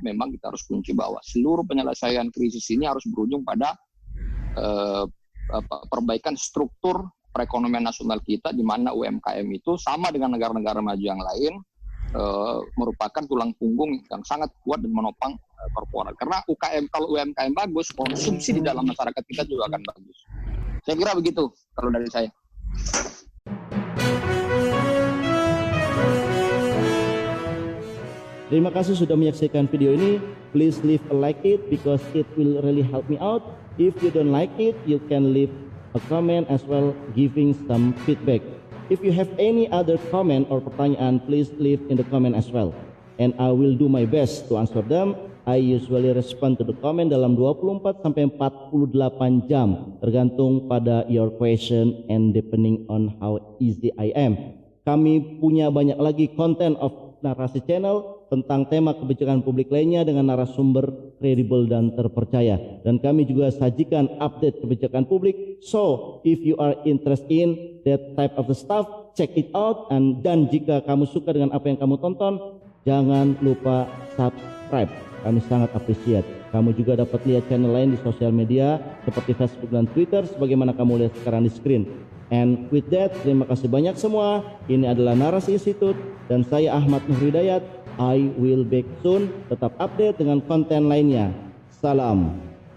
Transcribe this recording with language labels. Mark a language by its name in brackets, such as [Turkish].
[Indonesian] Memang kita harus kunci bahwa seluruh penyelesaian krisis ini harus berujung pada perbaikan struktur perekonomian nasional kita, di mana UMKM itu sama dengan negara-negara maju yang lain merupakan tulang punggung yang sangat kuat dan menopang korporat. Karena kalau UMKM bagus, konsumsi di dalam masyarakat kita juga akan bagus. Saya kira begitu kalau dari saya. Terima kasih sudah menyaksikan video ini. [English] Please leave a like it because it will really help me out. If you don't like it, you can leave a comment as well, giving some feedback. If you have any other comment or pertanyaan, please leave in the comment as well, and I will do my best to answer them. I usually respond to the comment [Indonesian] dalam 24 sampai 48 jam, tergantung pada [English] your question and depending on how easy I am. [Indonesian] Kami punya banyak lagi konten of narasi channel tentang tema kebijakan publik lainnya dengan narasumber kredibel dan terpercaya, dan kami juga sajikan update kebijakan publik. [English] So if you are interested in that type of the stuff, check it out. [Indonesian] Dan jika kamu suka dengan apa yang kamu tonton, jangan lupa subscribe, kami sangat appreciate. Kamu juga dapat lihat channel lain di sosial media seperti Facebook dan Twitter sebagaimana kamu lihat sekarang di screen. [English] And with that, [Indonesian] terima kasih banyak semua. Ini adalah Narasi Institute dan saya Ahmad Nur Hidayat. [English] I will back soon. [Indonesian] Tetap update dengan konten lainnya. Salam.